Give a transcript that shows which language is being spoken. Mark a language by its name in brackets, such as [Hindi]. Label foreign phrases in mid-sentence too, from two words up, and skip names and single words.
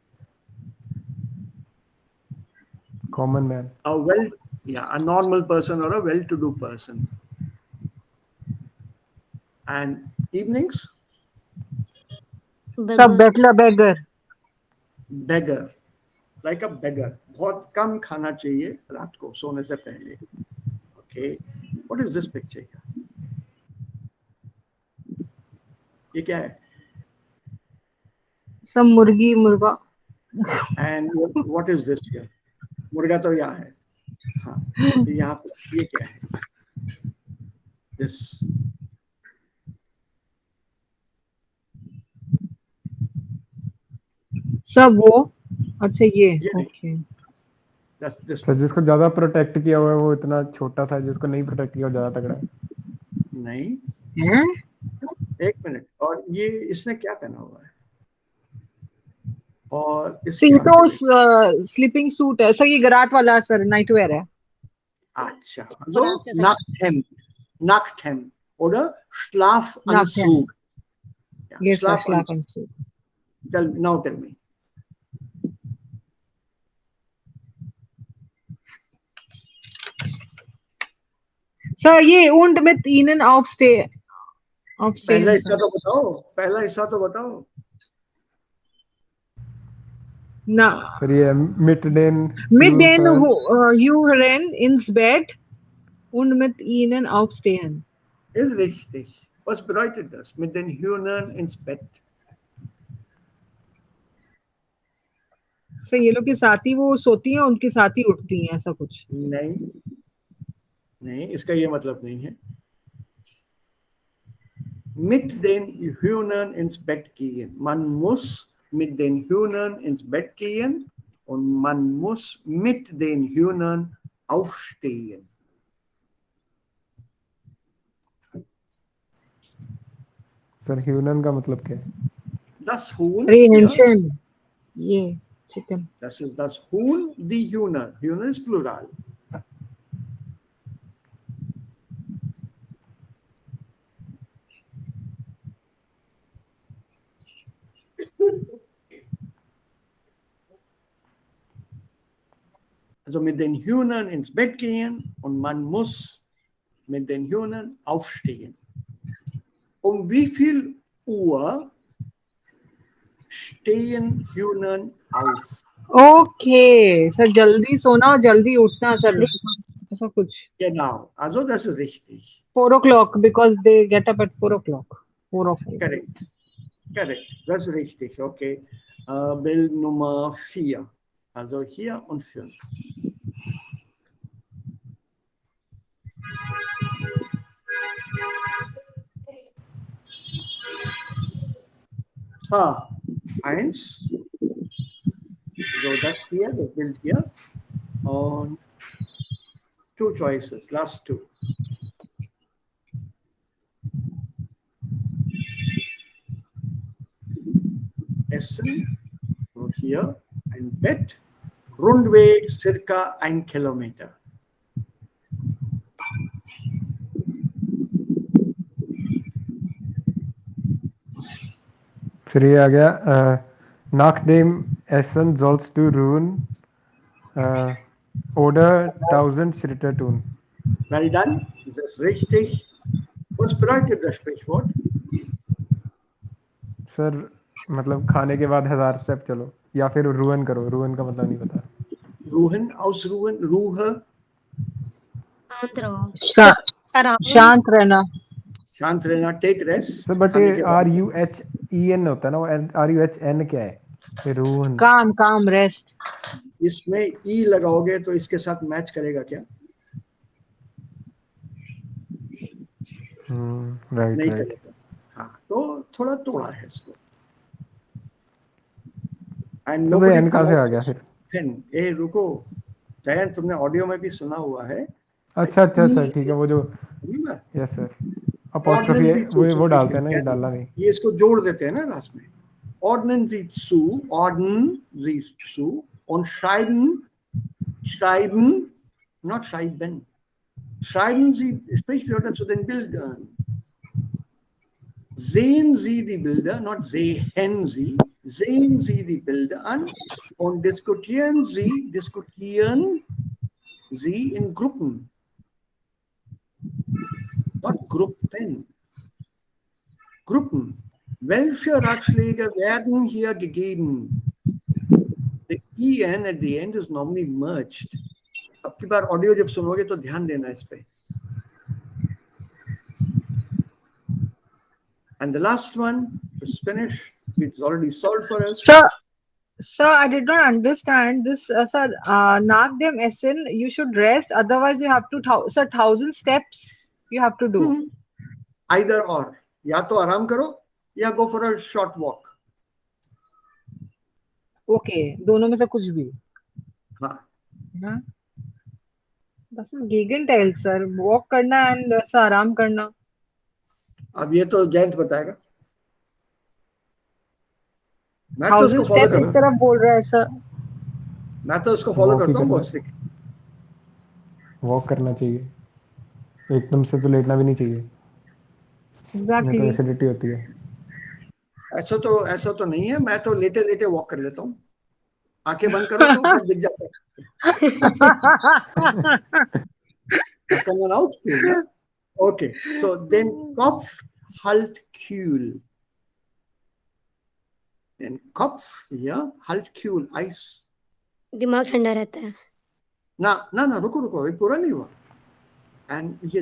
[English] common man. A normal person or a well-to-do person. And evenings, Sub bettler beggar. beggar. Like a beggar. [Hindi] बहुत कम खाना चाहिए रात को सोने से पहले. [English] Okay. What is this picture here? [Hindi] ये क्या है? [English] Some [Hindi] murgi murga. [English] And what is this here? [Hindi] मुर्गा तो यहाँ है. हाँ. यहाँ पे ये क्या है? This. सब वो. अच्छा ये. [English] Yeah. Okay. That's this. [Hindi] सर जिसको ज्यादा प्रोटेक्ट किया हुआ है वो इतना छोटा सा है. जिसको नहीं प्रोटेक्ट किया वो ज्यादा तगड़ा है. नहीं. हैं? एक मिनट. और ये इसने क्या पहना हुआ है? और [English] So [Hindi] इसके ये आगे तो [English] sleeping suit [Hindi] है. सर ये गराट वाला सर [English] night wear [Hindi] है. अच्छा. [German] So Nachthemd oder Nachthemd. Schlafanzug. Yeah, [English] Yes, sir. [German] Schlafanzug. Schlafanzug. [English] Now tell me. [Hindi] सर ये [German] und mit ihnen aufstehen. [Hindi] पहला हिस्सा तो बताओ. पहला हिस्सा तो बताओ. ना. सर ये [German] mit den. Mit denen Huren ins Bett und mit ihnen aufstehen. Ist richtig. Was bedeutet das? Mit den Hühnern ins Bett. [Hindi] So ये लोग के साथ ही वो सोती हैं, उनके साथ ही उठती हैं, ऐसा कुछ? नहीं, नहीं, इसका ये मतलब नहीं है. [German] Mit den Hühnern ins Bett gehen. Man muss mit den Hühnern ins Bett gehen und man muss mit den Hühnern aufstehen. [Hindi] सर ह्यूनन का मतलब क्या है? [German] Das Huhn, [Hindi] अरे [German] ja, [Hindi] हेंशन, ये चिकन. [German] das ist das Huhn, die Hühner. Hühner ist Plural. Also mit den Hühnern ins Bett gehen und man muss mit den Hühnern aufstehen. Um wie viel Uhr stehen Hühnern auf? [Hindi] ओके सर, जल्दी सोना और जल्दी उठना सर, ऐसा कुछ. [German] Genau, also das ist richtig. [English] 4 o'clock because they get up at 4 o'clock. 4 or 5. Correct. Correct, [German] das ist richtig. Okay. Bild Nummer 4. Also hier und 5. Eins. So, das hier, das Bild hier. [English] Und 2 choices, last 2. [German] Essen, so hier, ein Bett, Rundweg circa 1 Kilometer. [Hindi] फिर ये आ गया [German] nach dem Essen sollst du ruhen oder 1000 Schritte tun. [English] Well done, [German] das ist richtig. Was bedeutet das Sprichwort? [Hindi] सर मतलब खाने के बाद 1000 स्टेप चलो, या फिर रुअन करो. रुअन का मतलब नहीं पता. [German] Ruhen, ausruhen, Ruhe, [Hindi] शांत रहो. [English] around [Hindi] शांत रहना. शांत रहना, [English] take rest. [Hindi] सर बट खाने के बाद। RUHEN होता है ना, वो RUHN क्या है? रुअन. [English] calm calm rest. [Hindi] इसमें ई लगाओगे तो इसके साथ मैच करेगा क्या? राइट नहीं राइट. करेगा. हाँ, तो थोड़ा तोड़ा है इसको. [English] And [Hindi] तो भाई [English] nobody [Hindi] एन कहाँ से आ गया [English] pronounces [Hindi] फिर? [English] pen. [Hindi] ए रुको, जयंत, तुमने ऑडियो में भी सुना हुआ है. अच्छा अच्छा सर, ठीक है. वो जो [English] Remember? yes sir, apostrophe [German] Ordnen Sie zu [Hindi] वो [German] zum [Hindi] डालते हैं [German] Beispiel, [Hindi] ना, ये क्या? डालना नहीं. ये इसको जोड़ देते हैं ना लास्ट में. [German] Ordnen Sie zu, ordnen Sie zu und schreiben, schreiben, not schreiben. Schreiben Sie Sprichwörter zu den Bildern. Sehen Sie die Bilder, not sehen Sie. Sehen Sie die Bilder an und diskutieren Sie in Gruppen. Not Gruppen. Gruppen. Welche Ratschläge werden hier gegeben? [English] The EN at the end is normally merged. [Hindi] अब की बार ऑडियो जब सुनोगे तो ध्यान देना इस पे. [English] And the last one is finished. It's already solved for us. Sir, I did not understand this. Sir, knock them Essen. You should rest. Otherwise, you have to, sir, 1000 steps you have to do. Either or. [Hindi] या तो आराम करो या [English] go for a short walk. [Hindi] Okay, दोनों में से कुछ भी. हाँ. हाँ. [German] Das ist Gegenteil, [English] sir. [Hindi] Walk करना and ऐसा आराम करना. अब ये तो जयंत बताएगा. मैं तो 1000 उसको फॉलो steps एक करता तरफ बोल रहा है सर. मैं तो उसको फॉलो Walk ही करता हूँ करना. बहुत स्ट्रिक्ट. वॉक करना चाहिए, एकदम से तो लेटना भी नहीं चाहिए, नहीं तो Exactly. एसिडिटी होती है. ऐसा तो नहीं है. मैं तो लेटे लेटे वॉक कर लेता हूँ. आंखें बंद करो तो सब दिख जाता है. [German] Das kann man auch tun, ne? Okay, so den Kopf halt kühl. Den Kopf, ja, halt kühl, Eis. [Hindi] दिमाग ठंडा रहता है. ना रुको, ये पूरा नहीं हुआ.